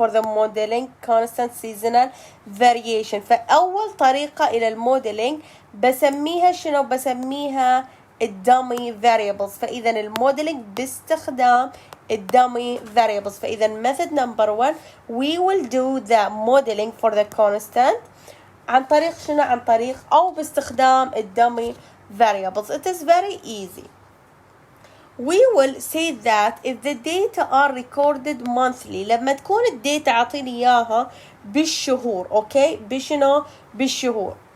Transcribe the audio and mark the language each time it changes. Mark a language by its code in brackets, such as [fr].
[en] For the modeling constant seasonal variation. [ar] فأول طريقة إلى الموديلينج بسميها شنو؟ بسميها الدمي variables. فإذا الموديلينج باستخدام الدمي variables. [en] فإذا method number one, we will do the modeling for the constant [ar] عن طريق شنو؟ عن طريق أو باستخدام الدمي variables. [en] It is very easy. We will say that if the data are recorded monthly, [ar] لما تكون الداتا عطيني إياها بالشهور، أوكي؟ بشنو؟ بالشهور.